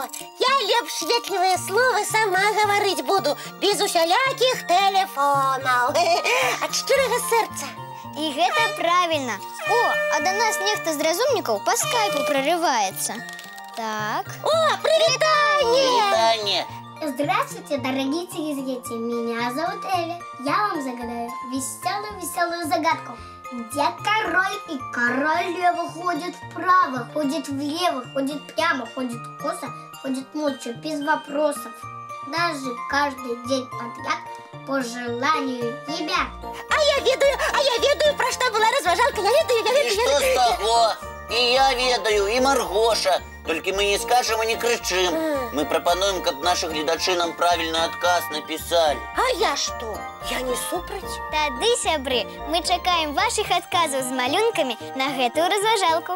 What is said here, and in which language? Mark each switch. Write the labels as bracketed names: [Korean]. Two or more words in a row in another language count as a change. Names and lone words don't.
[Belarusian] Я лепш ветлівыя словы сама гаварыць буду, без усялякіх тэлефонаў. Ад шчырага сэрца. І гэта правильно. О, а до нас нехта з разумнікаў па скайпу прорываецца. Так. О, привітанне! Привітанне! [Russian] Здравствуйте, дорогие телезрители, меня зовут Эля. Я вам загадаю веселую загадку. Где король и королева ходит вправо, ходит влево, ходит прямо, ходит косо, ходит молча, без вопросов. Даже каждый день подряд по желанию ребят. [Belarusian] А я ведаю, [Russian] про что [Belarusian] была разважалка. Я ведаю. І што з таго? І я ведаю, і Маргоша. Толькі мы не скажем і не крычым. Мы прапануем, каб нашы гледачы нам правільны адказ напісалі. А я што? Я не супраць. Тады, сябры, мы чакаем вашых адказаў з малюнкамі на гэтую разважалку.